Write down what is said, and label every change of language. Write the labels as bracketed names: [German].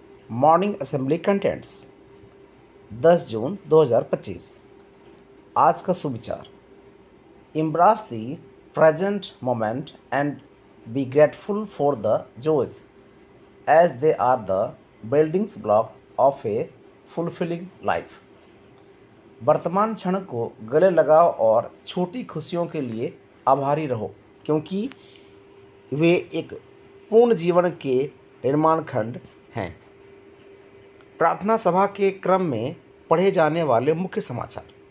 [Hindi] Morning assembly contents 10 जून 2025। आज का सुविचार, [English] embrace the present moment and be grateful for the joys as they are the building block of a fulfilling life। [Hindi] वर्तमान क्षण को गले लगाओ और छोटी खुशियों के लिए आभारी रहो, क्योंकि वे एक पूर्ण जीवन के निर्माण खंड हैं। प्रार्थना सभा के क्रम में पढ़े जाने वाले मुख्य समाचार।